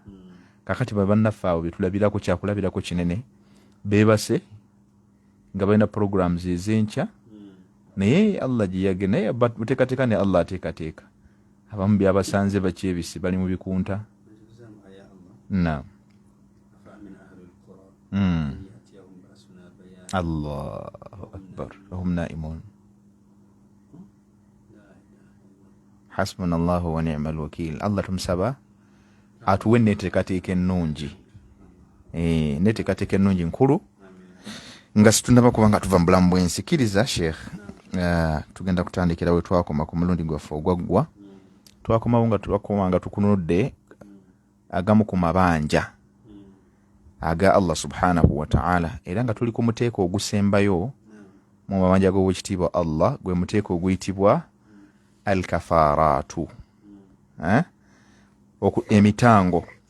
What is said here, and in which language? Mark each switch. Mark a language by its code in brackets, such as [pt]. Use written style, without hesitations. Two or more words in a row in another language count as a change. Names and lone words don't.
[lg] Kakati bannaffe abo betulabirako kyakulabirako kinene beebase nga balina programs ez'enkya naye Allah gye yagenda naye buteekateeka ne Allah ateekateeka abamu byabasanze bakyebisi bali mu bikunta. Naam. [ar] الله أكبر وهم نائمون. حسبنا الله ونعم الوكيل. [lg] Allah tumusaba atuwe neteekateeka ennungi neteekateeka ennungi nkulu nga situnaba kuba nga tuva mu bulamu bw'ensi. Kkiriza Sheikh, tugenda kutandikira we twakoma ku mulundi gwaffe ogwaggwa. Twakoma nga tukunudde agamu ku mabanja aga Allah [ar] سبحانه وتعالى [lg] era nga tuli ku muteeko ogusembayo mu mabanja g'owekitiibwa Allah gwe muteeko oguyitibwa al-kafaaraatu, emitango.